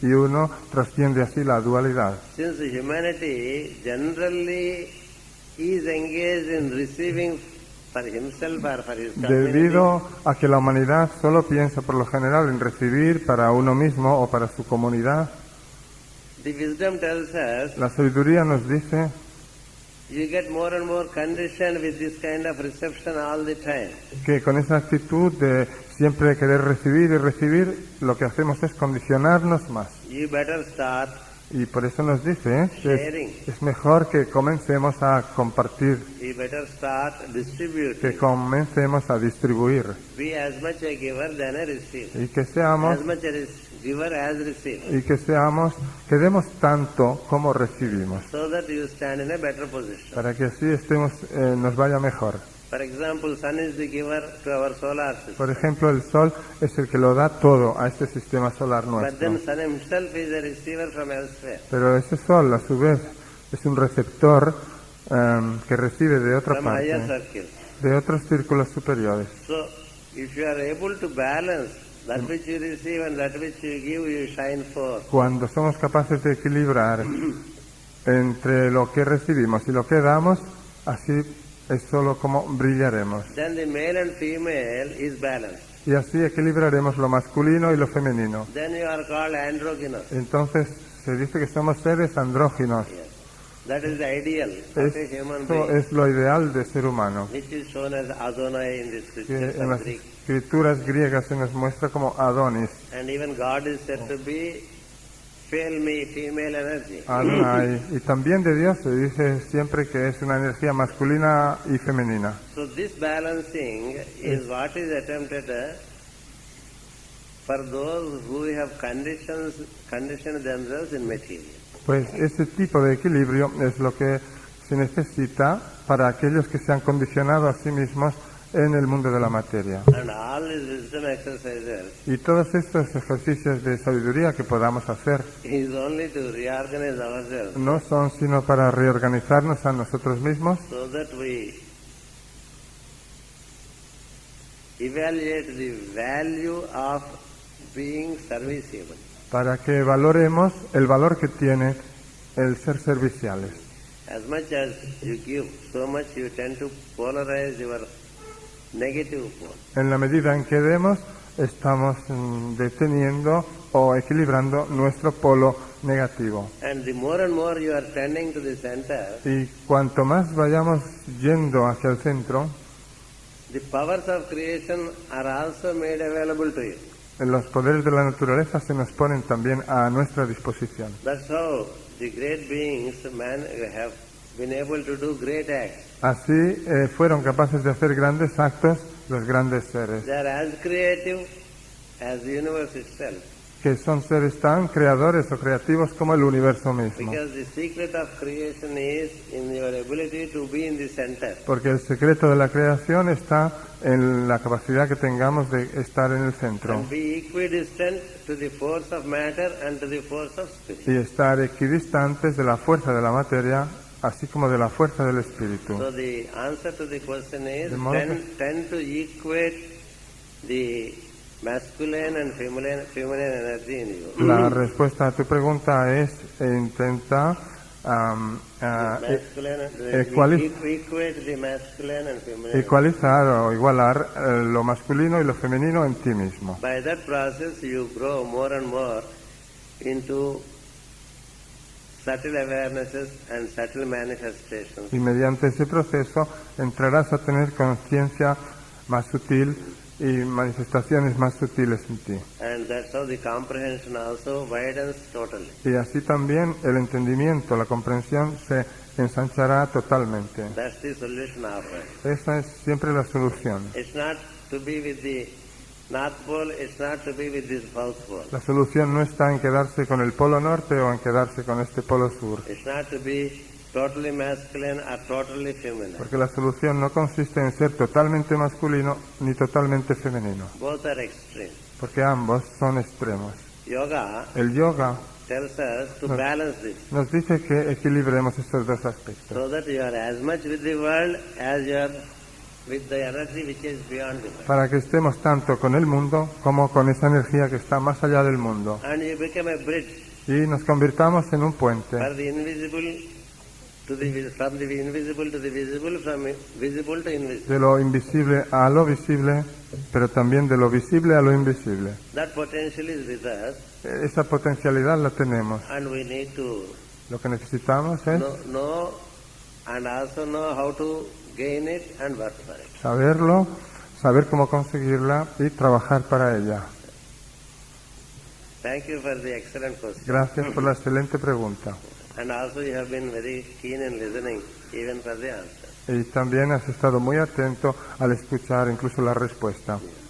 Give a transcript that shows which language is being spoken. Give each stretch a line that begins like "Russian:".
Spanish: y uno trasciende así la dualidad.
English: Since humanity generally is engaged in receiving for himself or for his community,
Spanish: Debido a que la humanidad solo piensa por lo general en recibir para uno mismo o para su comunidad,
English: the wisdom tells us
Spanish: la sabiduría nos dice
English: you get more and more conditioned with this kind of reception all the time.
Spanish: que con esa actitud de siempre querer recibir y recibir, lo que hacemos es condicionarnos más.
English: You better start
Spanish: Y por eso nos dice que
English: sharing.
Spanish: es mejor que comencemos a compartir,
English: You better start
Spanish: que
English: distributing.
Spanish: comencemos a distribuir
English: Be as much a giver than a receiver.
Spanish: y que seamos
English: As much a giver as receiver.
Spanish: que demos tanto como recibimos,
English: So that you stand in a better position.
Spanish: para que así nos vaya mejor.
English: For example, sun is the giver to our solar system.
Spanish: Por ejemplo, el sol es el que lo da todo a este sistema solar
English: But
Spanish: nuestro.
English: then sun himself is a receiver from elsewhere.
Spanish: Pero ese sol, a su vez, es un receptor que recibe de otra
English: From higher
Spanish: parte,
English: circles.
Spanish: de otros círculos superiores.
English: So, if you are able to balance that which you receive and that which you give, you shine forth.
Spanish: Cuando somos capaces de equilibrar entre lo que recibimos y lo que damos, así es solo como brillaremos.
English: Then the male and female is balanced.
Spanish: Y así equilibraremos lo masculino y lo femenino.
English: Then you are called androgynous.
Spanish: Entonces se dice que somos seres andróginos.
English: Yes. That is the ideal of a human
Spanish: Esto
English: being,
Spanish: es lo ideal de ser humano,
English: which is shown as Adonai in the
Spanish: que
English: scriptures
Spanish: en
English: of
Spanish: las
English: Greek.
Spanish: escrituras griegas se nos muestra como Adonis.
English: And even God is said to be female energy. Adonai.
Spanish: Y también de Dios se dice siempre que es una energía masculina y femenina.
English: So this balancing is what is attempted for those who have conditioned themselves in material.
Spanish: Pues ese tipo de equilibrio es lo que se necesita para aquellos que se han condicionado a sí mismos en el mundo de la materia.
English: And all these wisdom exercises
Spanish: Y todos estos ejercicios de sabiduría que podamos hacer
English: is only to reorganize ourselves
Spanish: no son sino para reorganizarnos a nosotros mismos,
English: so that we evaluate the value of being serviceable.
Spanish: para que valoremos el valor que tiene el ser serviciales.
English: As much as you give, so much you tend to polarize your negative pole.
Spanish: En la medida en que demos, estamos deteniendo o equilibrando nuestro polo negativo.
English: And the more and more you are tending to the center,
Spanish: Y cuanto más vayamos yendo hacia el centro,
English: the powers of creation are also made available to you.
Spanish: los poderes de la naturaleza se nos ponen también a nuestra disposición.
English: That's how the great beings have been able to do great acts.
Spanish: Así fueron capaces de hacer grandes actos los grandes seres,
English: They are as creative as the universe itself.
Spanish: que son seres tan creadores o creativos como el universo mismo.
English: Because the secret of creation is in your ability to be in the center.
Spanish: Porque el secreto de la creación está en la capacidad que tengamos de estar en el centro
English: And be equidistant to the force of matter and to the force of spirit.
Spanish: y estar equidistantes de la fuerza de la materia, así como de la fuerza del espíritu.
English: So the answer to the question is
Spanish: De modo que-
English: tend to equate the masculine and feminine energy in you.
Spanish: La respuesta a tu pregunta es intenta
English: Masculine, equate the masculine and feminine.
Spanish: ecualizar o igualar lo masculino y lo femenino en ti mismo.
English: By that process you grow more and more into subtle awarenesses and subtle manifestations.
Spanish: Y mediante ese proceso entrarás a tener conciencia más sutil y manifestaciones más sutiles en ti.
English: And that's how the comprehension also widens totally.
Spanish: Y así también el entendimiento, la comprensión se ensanchará totalmente.
English: That's the solution always.
Spanish: Esa es siempre la solución.
English: It's not to be with the North Pole, it's not to be with the South Pole.
Spanish: La solución no está en quedarse con el polo norte o en quedarse con este polo sur.
English: It's not to be totally masculine or totally feminine.
Spanish: Porque la solución no consiste en ser totalmente masculino ni totalmente femenino.
English: Both are extreme.
Spanish: Porque ambos son extremos.
English: Yoga
Spanish: El yoga
English: tells us to balance this
Spanish: nos dice que equilibremos estos dos aspectos.
English: so that you are as much with the world as you are with the energy which is beyond the world.
Spanish: Para que estemos tanto con el mundo como con esa energía que está más allá del mundo.
English: And you become a bridge
Spanish: Y nos convirtamos en un puente
English: for the invisible to the from the invisible to the visible, from visible to invisible.
Spanish: de lo invisible a lo visible, pero también de lo visible a lo invisible.
English: That potential is with us,
Spanish: Esa potencialidad la tenemos.
English: and we need to
Spanish: Lo que necesitamos es
English: know and also know how to gain it and work for it.
Spanish: saberlo, saber cómo conseguirla y trabajar para ella.
English: Thank you for the excellent question.
Spanish: Gracias por la excelente pregunta.
English: And also you have been very keen in listening even for the answer.
Spanish: Y también has estado muy atento al escuchar incluso la respuesta.